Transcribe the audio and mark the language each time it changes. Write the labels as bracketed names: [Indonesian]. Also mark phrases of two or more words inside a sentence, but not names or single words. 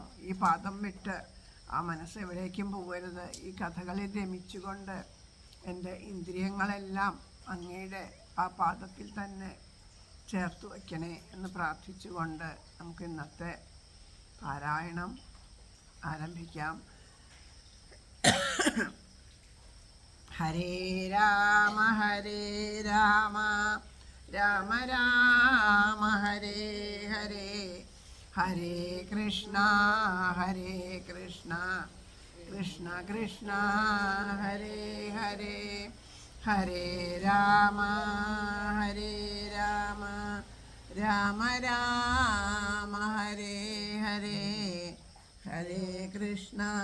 [Malayalam] ഈ പാദം വിട്ട് ആ മനസ്സ് എവിടേക്കും പോകരുത്. ഈ കഥകളിൽ രമിച്ചുകൊണ്ട് എൻ്റെ ഇന്ദ്രിയങ്ങളെല്ലാം അങ്ങയുടെ ആ പാദത്തിൽ തന്നെ ചേർത്ത് വയ്ക്കണേ എന്ന് പ്രാർത്ഥിച്ചുകൊണ്ട് നമുക്ക് ഇന്നത്തെ പാരായണം ആരംഭിക്കാം. [Sanskrit] ഹരേ രാമ ഹരേ രാമ രാമ രാമ ഹരേ ഹരേ ഹരേ കൃഷ്ണ കൃഷ്ണ കൃഷ്ണ ഹരേ ഹരേ ഹരേ രാമ രാമ രാമ ഹരേ ഹരേ ഹരേ കൃഷ്ണ